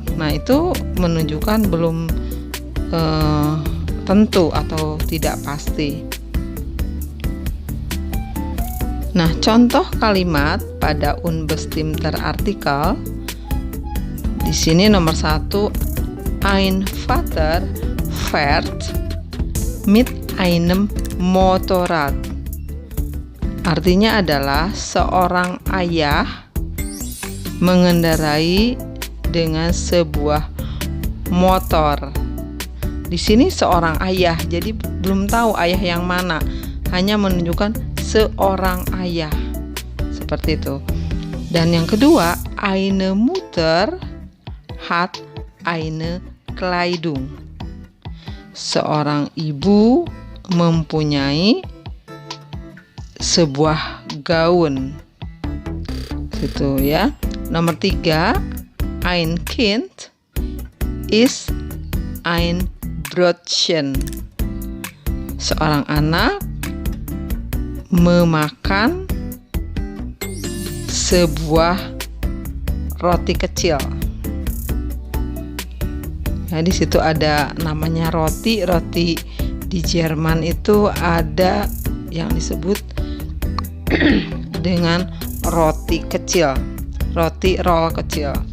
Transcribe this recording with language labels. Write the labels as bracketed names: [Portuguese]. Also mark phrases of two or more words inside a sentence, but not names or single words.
[Indonesian] Nah, itu menunjukkan belum tentu atau tidak pasti. Nah, contoh kalimat pada [German] unbestimmter Artikel [Indonesian] di sini nomor 1, [German] ein Vater fährt mit einem Motorrad. [Indonesian] Artinya adalah seorang ayah mengendarai dengan sebuah motor. Di sini seorang ayah, jadi belum tahu ayah yang mana, hanya menunjukkan seorang ayah. Seperti itu. Dan yang kedua, [German] eine Mutter hat eine Kleidung. [Indonesian] Seorang ibu mempunyai sebuah gaun. Gitu ya. Nomor 3, [German] ein Kind ist ein Brötchen. [Indonesian] Seorang anak memakan sebuah roti kecil. Nah, di situ ada namanya roti di Jerman itu ada yang disebut dengan roti kecil, roti roll kecil.